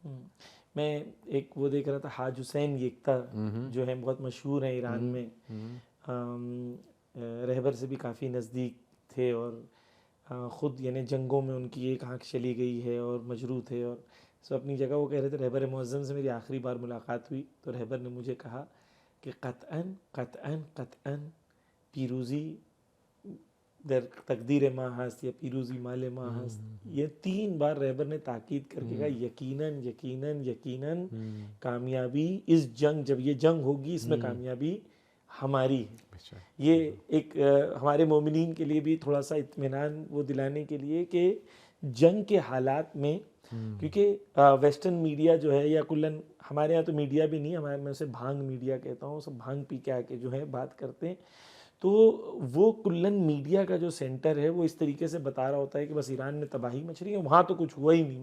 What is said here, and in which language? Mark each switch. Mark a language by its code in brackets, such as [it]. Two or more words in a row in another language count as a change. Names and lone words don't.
[ur] میں ایک وہ دیکھ رہا تھا، حاج حسین یکتا جو ہیں بہت مشہور ہیں ایران میں، رہبر سے بھی کافی نزدیک تھے، اور خود یعنی جنگوں میں ان کی ایک آنکھ چلی گئی ہے اور مجروح تھے، اور سب اپنی جگہ. وہ کہہ رہے تھے رہبر معظم سے میری آخری بار ملاقات ہوئی تو رہبر نے مجھے کہا کہ [fa] قطعاً قطعاً قطعاً پیروزی در تقدیر ما ہست، [ur] یا [fa] پیروزی مال ما ہست. [ur] یہ 3 بار رہبر نے تاکید کر کے کہا یقیناً یقیناً یقیناً کامیابی اس جنگ، جب یہ جنگ ہوگی اس میں کامیابی ہماری ہے. یہ ایک ہمارے مومنین کے لیے بھی تھوڑا سا اطمینان وہ دلانے کے لیے کہ جنگ کے حالات میں، کیونکہ [en] western media [ur] جو ہے، یا کلن ہمارے یہاں تو میڈیا بھی نہیں، ہمارے میں اسے بھانگ میڈیا کہتا ہوں، سب بھانگ پی کے آ کے جو ہے بات کرتے ہیں، تو وہ کلن میڈیا کا جو سینٹر ہے وہ اس طریقے سے بتا رہا ہوتا ہے کہ بس ایران میں تباہی مچ رہی ہے، وہاں تو کچھ ہوا ہی نہیں.